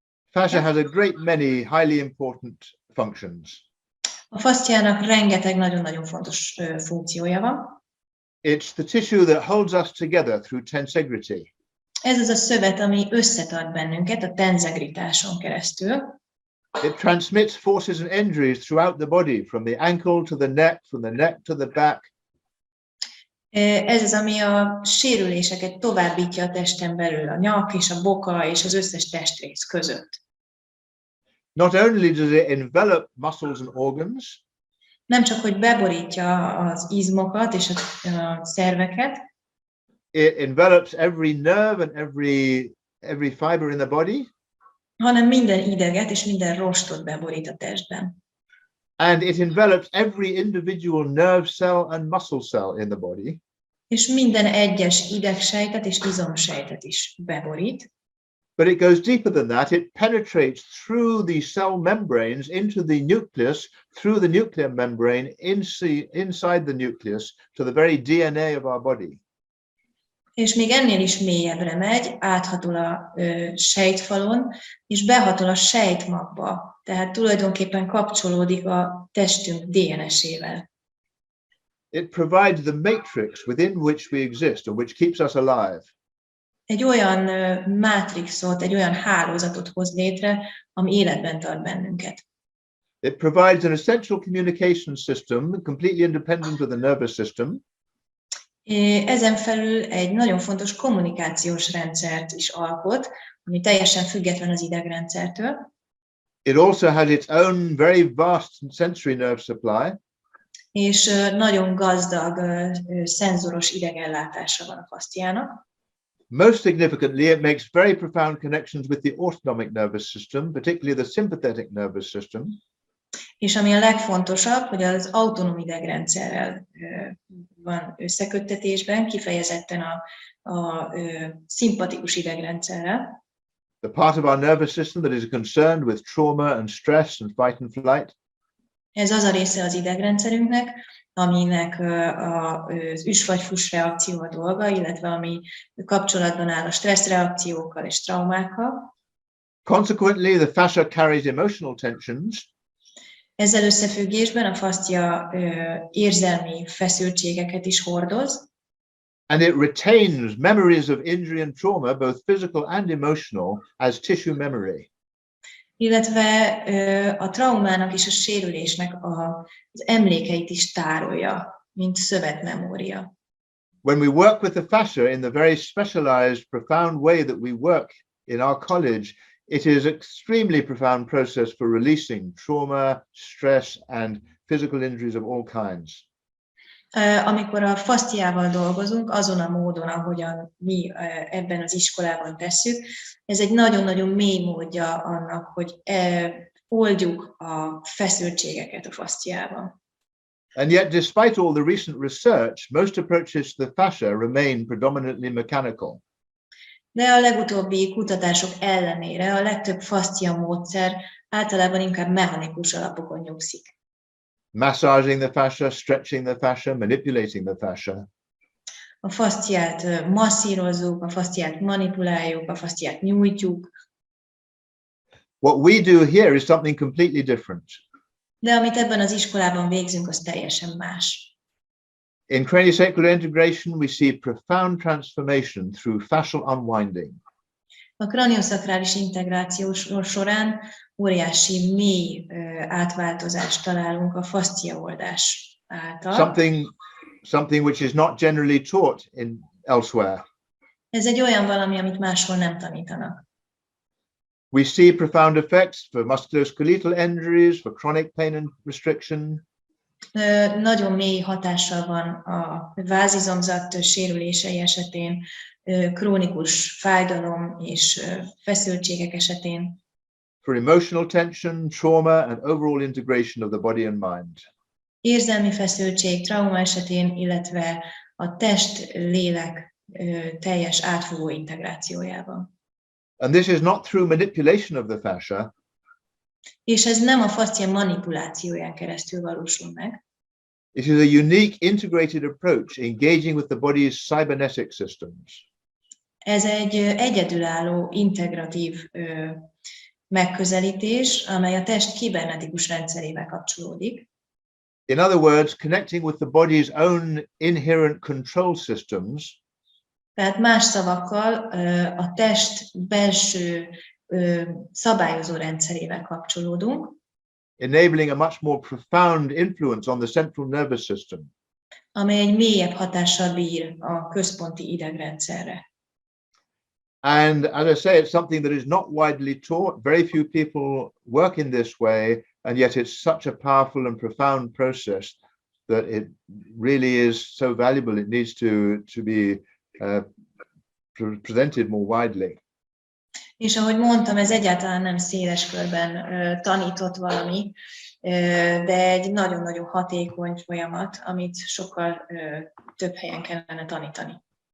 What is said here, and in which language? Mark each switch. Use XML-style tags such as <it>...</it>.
<en>Fascia has a great many highly important functions.</en> <hu>A fasciának rengeteg nagyon-nagyon fontos funkciója van.</hu> <en>It's the tissue that holds us together through tensegrity.</en> <hu>Ez az a szövet, ami összetart bennünket a tenzegritáson keresztül.</hu> <en>It transmits forces and energies throughout the body, from the ankle to the neck, from the neck to the back.</en> <hu>Ez az, ami a sérüléseket továbbítja a testen belül, a nyak és a boka és az összes testrész között.</hu> <en>Not only does it envelop muscles and organs,</en> <hu>nem csak, hogy beborítja az izmokat és a szerveket,</hu> <en>it envelops every nerve and every fiber in the body,</en> <hu>hanem minden ideget és minden rostot beborít a testben.</hu> <en>And it envelops every individual nerve cell and muscle cell in the body.</en> <hu>És minden egyes idegsejtet és izomsejtet is beborít.</hu> <en>But it goes deeper than that. It penetrates through the cell membranes into the nucleus, through the nuclear membrane, inside the nucleus, to the very DNA of our body.</en> <hu>És még ennél is mélyebbre megy, áthatol a sejtfalon, és behatol a sejtmagba. Tehát tulajdonképpen kapcsolódik a testünk DNS-ével.</hu> <en>It provides the matrix within which we exist and which keeps us alive.</en> <hu>Egy olyan mátrixot, egy olyan hálózatot hoz létre, ami életben tart bennünket.</hu> <en>It provides an essential communication system, completely independent of the nervous system.</en> <hu>Ezen felül egy nagyon fontos kommunikációs rendszert is alkot, ami teljesen független az idegrendszertől.</hu> <en>It also has its own very vast sensory nerve supply.</en> <hu>És nagyon gazdag szenzoros idegellátása van a fasciának.</hu> <en>Most significantly, it makes very profound connections with the autonomic nervous system, particularly the sympathetic nervous system.</en> <hu>És ami a legfontosabb, hogy az autonóm idegrendszerrel van összeköttetésben, kifejezetten a szimpatikus idegrendszerrel.</hu> <en>the part of our nervous system that is concerned with trauma and stress and fight and flight.</en> <hu>Ez az a része az idegrendszerünknek, aminek az üs vagy fuss reakció a dolga, illetve ami kapcsolatban áll a stresszreakciókkal és traumákkal.</hu> <en>Consequently, the fascia carries emotional tensions.</en> <hu>Ezzel összefüggésben a fascia érzelmi feszültségeket is hordoz.</hu> <en>And it retains memories of injury and trauma, both physical and emotional, as tissue memory.</en> <hu>Illetve a traumának és a sérülésnek az emlékeit is tárolja, mint szövetmemória.</hu> <en>When we work with the fascia in the very specialized, profound way that we work in our college, it is an extremely profound process for releasing trauma, stress, and physical injuries of all kinds.</en> <hu>Amikor a fasciával dolgozunk, azon a módon, ahogyan mi ebben az iskolában tesszük, ez egy nagyon-nagyon mély módja annak, hogy oldjuk a feszültségeket a fasciában.</hu> <en>And yet, despite all the recent research, most approaches to the fascia remain predominantly mechanical.</en> <hu>De a legutóbbi kutatások ellenére a legtöbb fascia módszer általában inkább mechanikus alapokon nyugszik.</hu> <en>Massaging the fascia, stretching the fascia, manipulating the fascia.</en> <hu>A fasciát masszírozzuk, a fasciát manipuláljuk, a fasciát nyújtjuk.</hu> <en>What we do here is something completely different.</en> <hu>De amit ebben az iskolában végzünk, az teljesen más.</hu> <en>In cranio-sacral integration, we see profound transformation through fascial unwinding.</en> <hu>A kranioszakrális integráció során óriási mély átváltozást találunk a fascia oldás által.</hu> <en>Something which is not generally taught elsewhere.</en> <hu>Ez egy olyan valami, amit máshol nem tanítanak.</hu> <en>We see profound effects for musculoskeletal injuries, for chronic pain and restriction.</en> <hu>Nagyon mély hatással van a vázizomzat sérülései esetén, krónikus fájdalom és feszültségek esetén.</hu> <en>For emotional tension, trauma, and overall integration of the body and mind.</en> <hu>Érzelmi feszültség, trauma esetén, illetve a test-lélek teljes átfogó integrációjában.</hu> <en>And this is not through manipulation of the fascia.</en> <hu>És ez nem a fascia manipulációján keresztül valósul meg.</hu> <en>It is a unique integrated approach engaging with the body's cybernetic systems.</en> <hu>Ez egy egyedülálló, integratív megközelítés, amely a test kibernetikus rendszerével kapcsolódik.</hu> <en>In other words, connecting with the body's own inherent control systems.</en> <hu>Tehát más szavakkal a test belső szabályozó rendszerével kapcsolódunk.</hu> <en>Enabling a much more profound influence on the central nervous system.</en> <hu>Amely egy mélyebb hatással bír a központi idegrendszerre.</hu> <en>And as I say, it's something that is not widely taught. Very few people work in this way, and yet it's such a powerful and profound process that it really is so valuable. It needs to be presented more widely.</en> <hu>És ahogy mondtam, ez egyáltalán nem széles körben tanított valami, de egy nagyon-nagyon hatékony folyamat, amit sokkal több helyen kellene tanítani.</hu>